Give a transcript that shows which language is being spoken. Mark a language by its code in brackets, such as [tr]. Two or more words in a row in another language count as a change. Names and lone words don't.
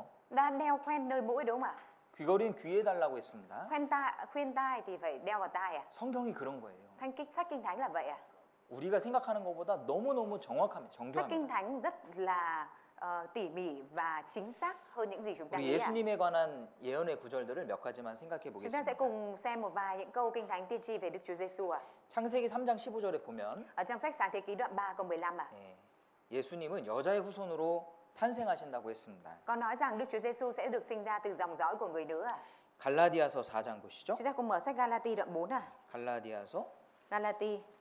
[vi] Đã đeo khoen nơi mũi đúng không ạ? [ko] 귀걸이는 귀에 달라고 했습니다. [vi] Khuyên tai thì phải đeo vào tai à? [ko] 성경이 그런 거예요. [vi] Sách Kinh Thánh là vậy à? [ko] 우리가 생각하는 것보다 너무너무 정확합니다. [vi] Sách Kinh [ko] 정교합니다. [vi] Thánh rất là tỉ mỉ và chính xác hơn những gì chúng ta [ko] 우리 [vi] nghĩ ạ. [ko] 예수님에 관한 예언의 구절들을 몇 가지만 생각해 [vi] Chúng ta sẽ [ko] 보겠습니다. [vi] cùng xem một vài những câu Kinh Thánh tiên tri về Đức Chúa Giêsu ạ. [ko] 창세기 3장 15절에 보면 [vi] Ở trong sách Sáng Thế Ký đoạn 3 câu 15 ạ. [ko] 예수님은 여자의 후손으로 탄생하신다고 했습니다. [vi] Có nói rằng Đức Chúa Giêsu sẽ được sinh ra từ dòng dõi của người nữ ạ. [ko] 갈라디아서 4장 보시죠. [vi] Chúng ta cùng mở sách Galati đoạn 4 ạ. [ko] 갈라디아서 [vi] Galati